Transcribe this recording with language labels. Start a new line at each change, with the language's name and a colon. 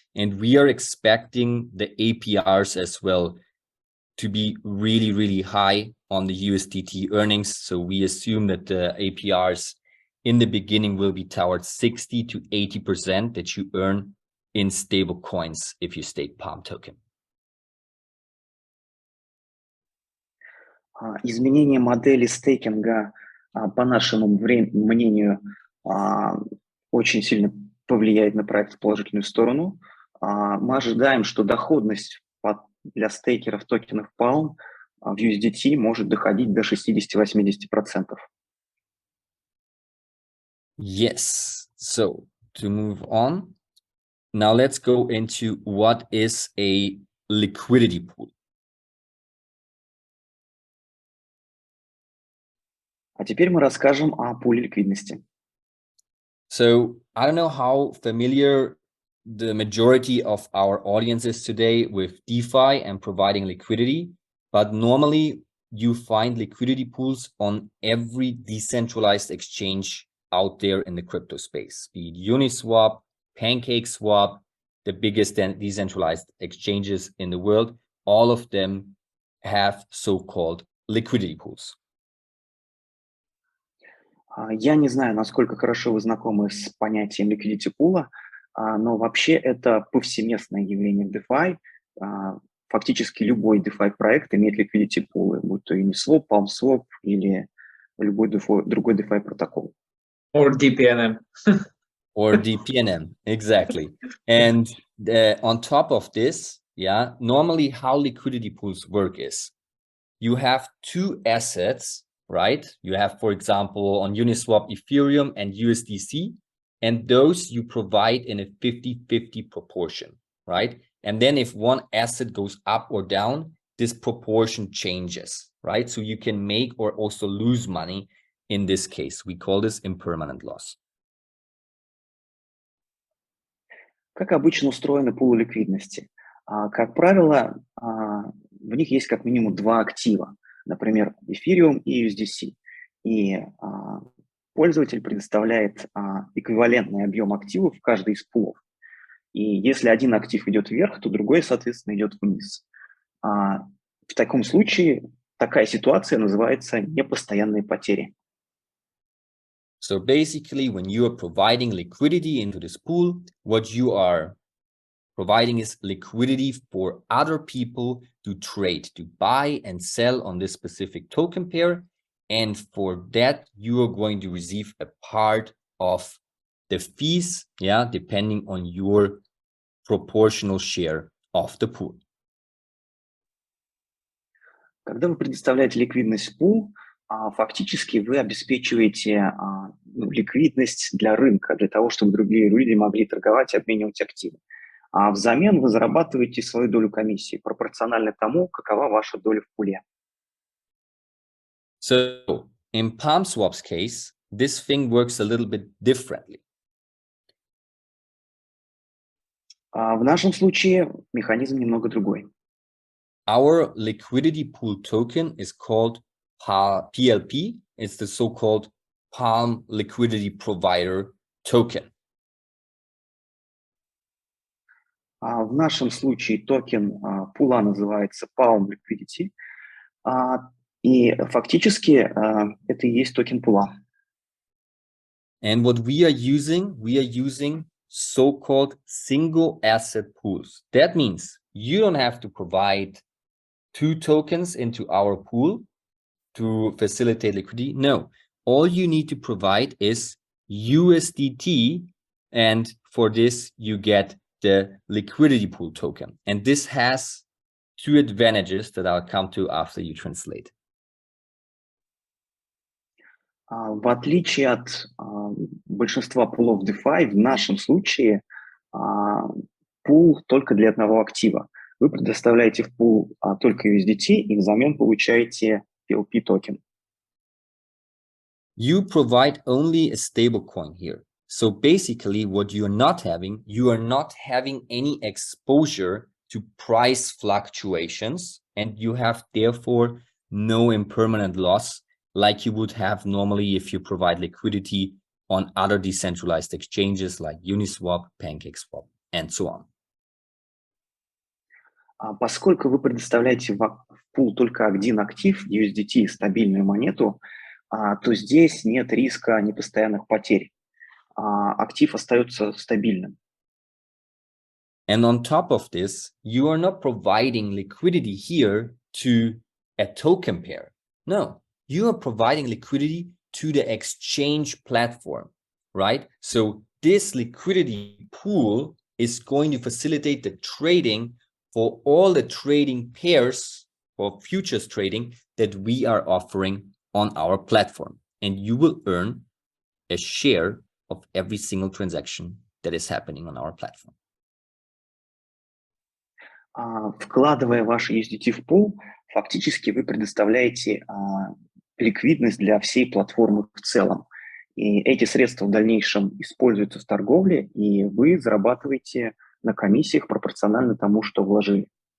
English: And we are expecting the APRs as well to be really, really high on the USDT earnings. So we assume that the APRs in the beginning will be towards 60 to 80% that you earn in stable coins if you stake Palm token.
Russian: Изменение модели стейкинга, по нашему мнению, очень сильно повлияет на проект в положительную сторону. Мы ожидаем, что доходность для стейкеров токенов Palm в USDT может доходить до 60-80%.
English: Yes. So to move on, now let's go into what is a liquidity pool.
Russian: А теперь мы расскажем о пуле ликвидности.
English: So I don't know how familiar the majority of our audience is today with DeFi and providing liquidity, but normally you find liquidity pools on every decentralized exchange out there in the crypto space, be it Uniswap, PancakeSwap, the biggest decentralized exchanges in the world. All of them have so-called liquidity pools.
Russian: Я не знаю, насколько хорошо вы знакомы с понятием liquidity pool, но вообще это повсеместное явление в DeFi. Фактически любой DeFi проект имеет liquidity pool, будь то Uniswap, PalmSwap или любой другой DeFi протокол.
English: Or DPNM. Or bPNM, exactly. And on top of this, yeah, normally how liquidity pools work is you have two assets, right? You have, for example, on Uniswap, Ethereum and USDC, and those you provide in a 50-50 proportion, right? And then if one asset goes up or down, this proportion changes, right? So you can make or also lose money in this case. We call this impermanent loss.
Russian: Как обычно устроены пулы ликвидности? Как правило, в них есть как минимум два актива, например, Ethereum и USDC. И пользователь предоставляет эквивалентный объем активов в каждый из пулов. И если один актив идет вверх, то другой, соответственно, идет вниз. В таком случае такая ситуация называется непостоянные потери.
English: So basically, when you are providing liquidity into this pool, what you are providing is liquidity for other people to trade, to buy and sell on this specific token pair. And for that, you are going to receive a part of the fees, yeah, depending on your proportional share of the pool.
Russian: Когда вы предоставляете ликвидность в пул, фактически вы обеспечиваете ликвидность для рынка, для того, чтобы другие люди могли торговать и обменивать активы. А взамен вы зарабатываете свою долю комиссии, пропорционально тому, какова ваша доля в пуле.
English: So in PalmSwap's case, this thing works a little bit differently.
Russian: В нашем случае механизм немного другой.
English: Our liquidity pool token is called PLP. It's the so-called Palm Liquidity Provider Token.
Russian: В нашем случае токен пула называется Palm Liquidity, и фактически это и есть токен пула.
English: And what we are using so-called single asset pools. That means you don't have to provide two tokens into our pool to facilitate liquidity. No, all you need to provide is USDT, and for this you get the liquidity pool token. And this has two advantages that I'll come to after you translate.
Russian: В отличие от большинства пулов DeFi, в нашем случае пул только для одного актива. Вы предоставляете в пул только USDT и взамен получаете PLP токен.
English: You provide only a stable coin here. So basically what you are not having any exposure to price fluctuations, and you have therefore no impermanent loss like you would have normally if you provide liquidity on other decentralized exchanges like Uniswap, PancakeSwap, and so on.
Russian: Поскольку вы предоставляете в пул только один актив, USDT, стабильную монету, то здесь нет риска непостоянных потерь. Актив остается стабильным.
English: And on top of this, you are not providing liquidity here to a token pair. No, you are providing liquidity to the exchange platform, right? So this liquidity pool is going to facilitate the trading for all the trading pairs for futures trading that we are offering on our platform. And you will earn a share of every single transaction that is happening on our platform.
Russian: Вкладывая ваши USDT в пул, фактически вы предоставляете ликвидность для всей платформы в целом. И эти средства в дальнейшем используются в торговле, и вы зарабатываете на комиссиях пропорционально тому, что вложили.